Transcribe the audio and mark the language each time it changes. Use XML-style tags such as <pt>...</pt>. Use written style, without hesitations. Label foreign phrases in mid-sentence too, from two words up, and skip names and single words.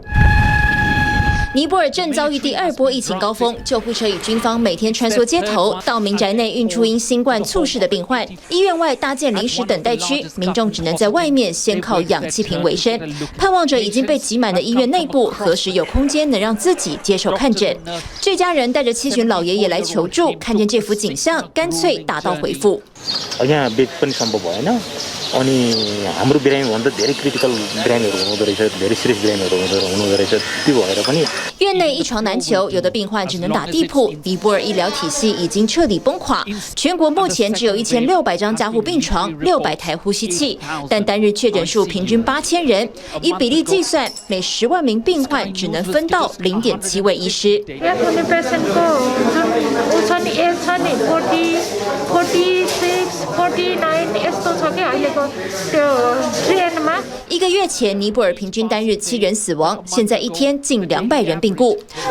<zh>尼泊尔正遭遇第2波疫情高峰，救护车与军方每天穿梭街头，到民宅内运出因新冠猝逝的病患。医院外搭建临时等待区，民众只能在外面先靠氧气瓶为生，盼望着已经被挤满的医院内部何时有空间能让自己接受看诊。这家人带着7旬老爷爷来求助，看见这幅景象，干脆打道回府。</zh> <ne>हाम्रो बिरामीभन्दा धेरै क्रिटिकल बिरामीहरू हुँदो रहेछ धेरै सिरियस बिरामीहरू हुँदो रहेछ त्यो भएर पनि</ne> <zh>院内一床难求，有的病患只能打地铺。尼泊尔医疗体系已经彻底崩垮，全国目前只有1600张加护病床，600台呼吸器，但单日确诊数平均8000人，以比例计算，每10万名病患只能分到0.7位医师。1个月前，尼泊尔平均单日7人死亡，现在一天近200人病故。</zh>